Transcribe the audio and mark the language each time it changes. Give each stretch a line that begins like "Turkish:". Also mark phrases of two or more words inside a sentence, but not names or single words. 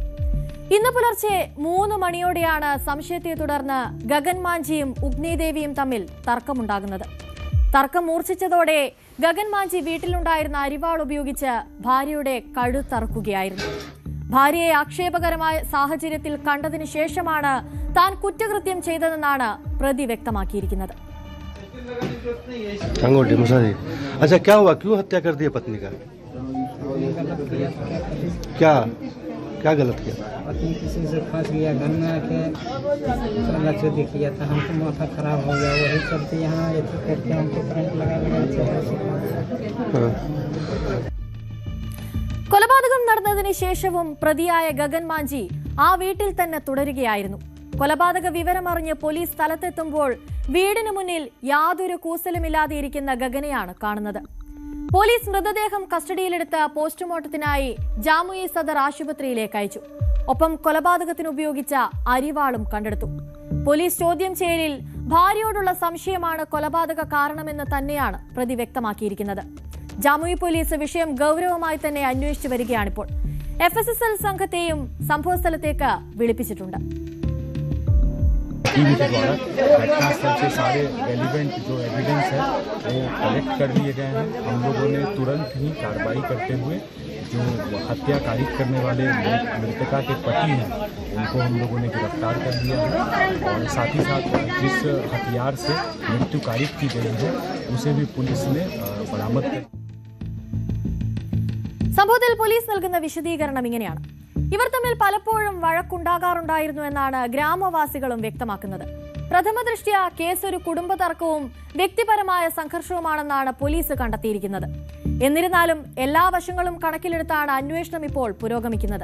Malayalam: ഇന്ന് പുലർച്ചെ 3 മണിയോടെയാണ് സംശയത്തെ തുടർന്ന് ഗഗൻ മാഞ്ചിയും ഉഗ്നി ദേവിയും തമ്മിൽ തർക്കമുണ്ടാകുന്നത്. തർക്കം മൂർച്ഛിച്ചതോടെ ഗഗൻ മാഞ്ചി വീട്ടിലുണ്ടായിരുന്ന അരിവാൾ ഉപയോഗിച്ച് ഭാര്യയുടെ കഴുത്തറുക്കുകയായിരുന്നു. ഭാര്യയെ ആക്ഷേപകരമായ സാഹചര്യത്തിൽ കണ്ടതിനു ശേഷമാണ് താൻ കുറ്റകൃത്യം ചെയ്തതെന്നാണ് പ്രതി വ്യക്തമാക്കിയിരിക്കുന്നത്.
Hindi: अच्छा क्या हुआ, क्यों हत्या कर दिया पत्नी का? क्या गलत किया? पत्नी किसी से फंस गया, घर में आके लक्ष्य दिख गया था, हमको माथा खराब हो गया, वही चलते यहाँ करके हमको करंट लगा
Malayalam: കൊലപാതകം നടന്നതിന് ശേഷവും പ്രതിയായ ഗഗൻ മാഞ്ചി ആ വീട്ടിൽ തന്നെ തുടരുകയായിരുന്നു. കൊലപാതക വിവരമറിഞ്ഞ് പോലീസ് സ്ഥലത്തെത്തുമ്പോൾ വീടിന് മുന്നിൽ യാതൊരു കൂസലുമില്ലാതെ ഇരിക്കുന്ന ഗഗനെയാണ് കാണുന്നത്. പോലീസ് മൃതദേഹം കസ്റ്റഡിയിലെടുത്ത് പോസ്റ്റ്മോർട്ടത്തിനായി ജാമുയി സദർ ആശുപത്രിയിലേക്ക് അയച്ചു. ഒപ്പം കൊലപാതകത്തിന് ഉപയോഗിച്ച അരിവാളും കണ്ടെടുത്തു. പോലീസ് ചോദ്യം ചെയ്യലിൽ ഭാര്യയോടുള്ള സംശയമാണ് കൊലപാതക കാരണമെന്ന് തന്നെയാണ് പ്രതി വ്യക്തമാക്കിയിരിക്കുന്നത്. ജാമുയി പോലീസ് വിഷയം ഗൌരവമായി തന്നെ അന്വേഷിച്ചു വരികയാണിപ്പോൾ. FSSL സംഘത്തെയും സംഭവസ്ഥലത്തേക്ക് വിളിപ്പിച്ചിട്ടുണ്ട്.
Hindi: टीवी के द्वारा घटनास्थल से सारे रेलिवेंट जो एविडेंस है वो कलेक्ट कर लिए गए हैं। हम लोगों ने तुरंत ही कार्रवाई करते हुए जो हत्या कारित करने वाले मृतका के पति हैं उनको हम लोगों ने गिरफ्तार कर लिया है और साथ ही साथ जिस हथियार से मृत्यु कारित की गई है उसे भी पुलिस ने बरामद कर.
Malayalam: സംഭവത്തിൽ പോലീസ് നൽകുന്ന വിശദീകരണം ഇങ്ങനെയാണ്. ഇവർ തമ്മിൽ പലപ്പോഴും വഴക്കുണ്ടാകാറുണ്ടായിരുന്നു എന്നാണ് ഗ്രാമവാസികളും വ്യക്തമാക്കുന്നത്. പ്രഥമ ദൃഷ്ട്യാ കേസ് ഒരു കുടുംബ തർക്കവും വ്യക്തിപരമായ സംഘർഷവുമാണെന്നാണ് പോലീസ് കണ്ടെത്തിയിരിക്കുന്നത്. എന്നിരുന്നാലും എല്ലാ വശങ്ങളും കണക്കിലെടുത്താണ് അന്വേഷണം ഇപ്പോൾ പുരോഗമിക്കുന്നത്.